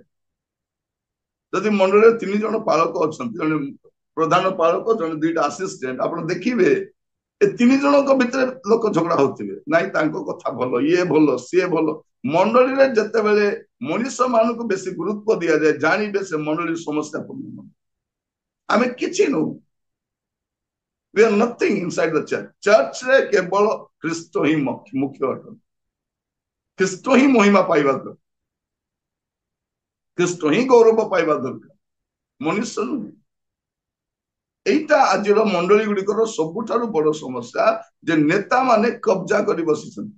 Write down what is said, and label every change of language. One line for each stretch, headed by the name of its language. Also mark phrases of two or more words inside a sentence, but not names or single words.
Odia: ଯଦି ମଣ୍ଡଳୀରେ 3 ଜଣ ପାଳକ ଅଛନ୍ତି, ଜଣେ ପ୍ରଧାନ ପାଳକ, ଜଣେ 2ଟା ଆସିଷ୍ଟାଣ୍ଟ, ଆପଣ ଦେଖିବେ ଏ 3 ଜଣଙ୍କ ଭିତରେ ଲୋକ ଝଗଡା ହଉଥିବେ। ନାଇଁ ତାଙ୍କ କଥା ଭଲ, ଇଏ ଭଲ, ସିଏ ଭଲ। ମଣ୍ଡଳୀରେ ଯେତେବେଳେ ମଣିଷ ମାନଙ୍କୁ ବେଶୀ ଗୁରୁତ୍ୱ ଦିଆଯାଏ, ଜାଣିବେ ସେ ମଣ୍ଡଳୀ ସମସ୍ୟା ପୂର୍ଣ୍ଣ। ଆମେ କିଛି ନୁହଁ।
English: We are nothing inside the church.
Odia: ଚର୍ଚ୍ଚରେ କେବଳ ଖ୍ରୀଷ୍ଟ ହିଁ ମୁଖ୍ୟ ଅଟନ୍ତି। ଖ୍ରୀଷ୍ଟ ହିଁ ମହିମା ପାଇବା ଦରକାର, ଖ୍ରୀଷ୍ଟ ହିଁ ଗୌରବ ପାଇବା ଦରକାର, ମନୁଷ୍ୟ ନୁହେଁ। এইটা ଆଜିର ମଣ୍ଡଳୀ ଗୁଡିକର ସବୁଠାରୁ ବଡ ସମସ୍ୟା, ଯେ ନେତା ମାନେ କବ୍ଜା କରି ବସିଛନ୍ତି।